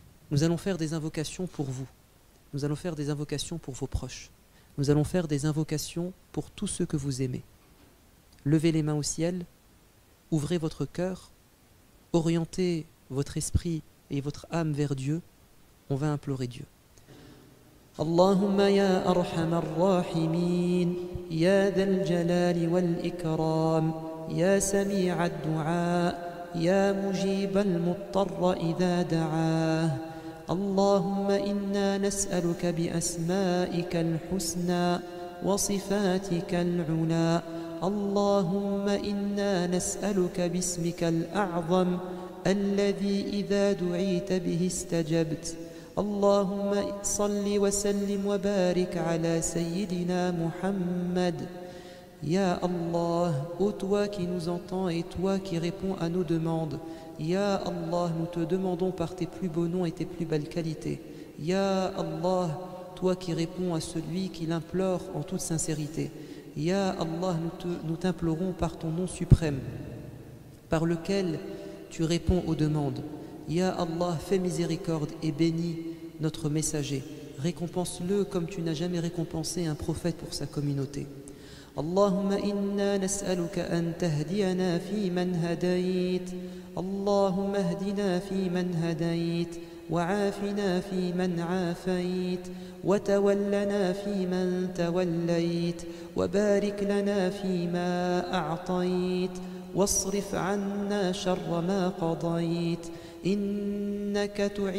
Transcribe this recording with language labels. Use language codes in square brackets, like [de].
[fr] Nous allons faire des invocations pour vous. Nous allons faire des invocations pour vos proches. Nous allons faire des invocations pour tous ceux que vous aimez. Levez les mains au ciel, ouvrez votre cœur, orientez votre esprit et votre âme vers Dieu. On va implorer Dieu. [ar] اللهم يا أرحم الراحمين يا ذا الجلال والإكرام يا سميع الدعاء يا مجيب المضطر إذا دعاه اللهم إنا نسألك بأسمائك الحسنى وصفاتك العلى اللهم إنا نسألك باسمك الأعظم الذي إذا دعيت به استجبت اللهم صل وسلم وبارك على سيدنا محمد [fr] Ya Allah, ô toi qui nous entends et toi qui réponds à nos demandes. Ya Allah, nous te demandons par tes plus beaux noms et tes plus belles qualités. Ya Allah, toi qui réponds à celui qui l'implore en toute sincérité. Ya Allah, nous t'implorons par ton nom suprême, par lequel tu réponds aux demandes. Ya Allah, fais miséricorde et bénis notre messager. Récompense-le comme tu n'as jamais récompensé un prophète pour sa communauté. [ar] اللهم إنا نسألك أن تهدينا فيمن هديت اللهم اهدنا فيمن هديت وعافنا فيمن عافيت وتولنا فيمن توليت وبارك لنا فيما أعطيت واصرف عنا شر ما قضيت إنك